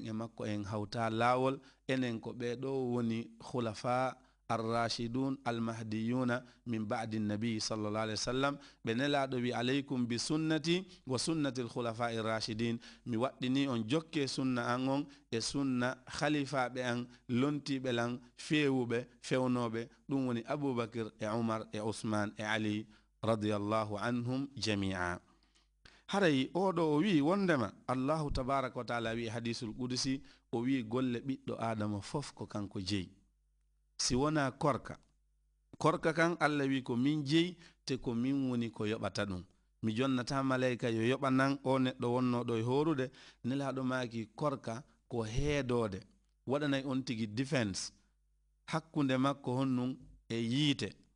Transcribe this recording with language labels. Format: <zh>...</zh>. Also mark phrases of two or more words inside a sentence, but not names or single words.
<ff>e makko en hawta lawol enen ko ɓeɗo woni</ff> <ar>خلفاء الراشدون المهديون من بعد النبي صلى الله عليه وسلم</ar> <ff>ɓe nelaɗo wi</ff> <ar>عليكم بسنتي وسنة الخلفاء الراشدين</ar> <ff>mi waɗɗini on jokke sunna an on e sunna khalifaɓe an lontiɓe lan fewuɓe fewnoɓe ɗum woni aboubacre e oumar e ousmane e ali</ff> <ar>رضي الله عنهم جميعا.</ar> <ff>haray oɗo o wi wondema</ff> <ar>الله تبارك وتعالى</ar> <ff>wi</ff> <ar>الحديث القدسي</ar> <ff>o wi golle ɓiɗɗo adama fof ko kanko jeyi si wona korka kan Allah wi ko min jeyi te ko min woni ko yoɓata ɗum mi jonnata malayika yo yoɓa nan o neɗɗo wonnoɗo e horude nelaɗo maki korka ko heedode waɗanay on tigi défense hakkunde makko honnum e yiite.</ff>